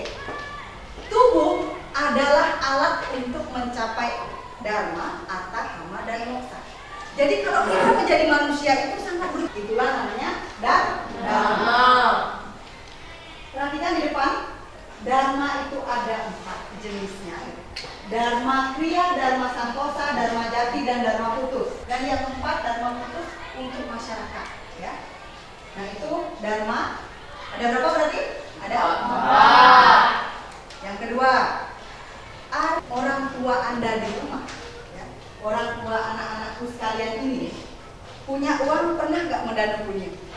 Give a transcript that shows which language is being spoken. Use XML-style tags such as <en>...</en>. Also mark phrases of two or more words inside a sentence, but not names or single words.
<id>Tubuh adalah alat untuk mencapai dharma, arta, kama, dan moksa. Jadi kalau kita menjadi manusia itu sangat berat. Itulah namanya dharma. Perhatikan di depan. Dharma itu ada 4 jenisnya. Dharma kriya, dharma santosa, dharma jati, dan dharma putus. Dan yang keempat, dharma putus untuk masyarakat. Ya. Nah itu dharma. Ada berapa berarti? Ada 4. Yang kedua, orang tua Anda di rumah, ya, orang tua anak-anakku sekalian ini punya uang, pernah nggak mendana punya?</id>